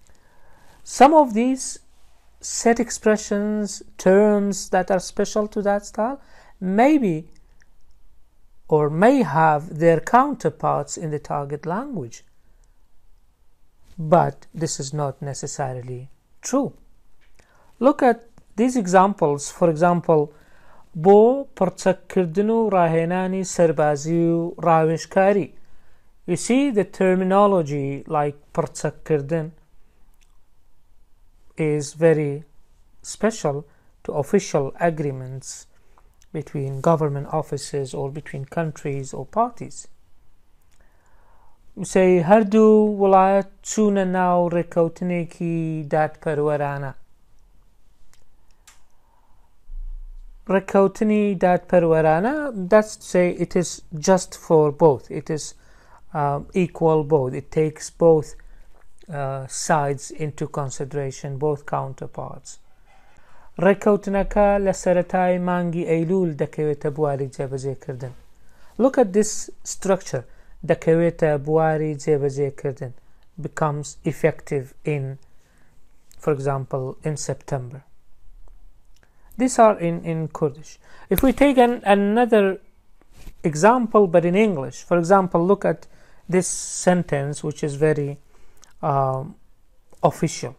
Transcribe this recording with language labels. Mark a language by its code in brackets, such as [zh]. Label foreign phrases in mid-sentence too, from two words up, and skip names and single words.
[en] Some of these set expressions, terms that are special to that style, maybe or may have their counterparts in the target language. But this is not necessarily true. Look at these examples. For example, [ckb] بۆ پڕچەککردن و ڕاهێنانی سەربازی و ڕاوێژکاری. [en] You see the terminology like پڕچەککردن is very special to official agreements between government offices or between countries or parties. You say [ckb] هەردوو وڵایەت چوونە ناو ڕێکەوتنێکی دادپەروەرانە. ڕێکەوتنی دادپەروەرانە, [en] that's to say it is just for both. It is equal both. It takes both sides into consideration, both counterparts. [ckb] ڕێکەوتنەکە لە سەرەتای مانگی ئەیلول دەکەوێتە بواری جێبەجێکردن. [en] Look at this structure. [ckb] دەکەوێتە بواری جێبەجێکردن [en] becomes effective in, for example, in September. These are in Kurdish. If we take another example but in English, for example, look at this sentence which is very official.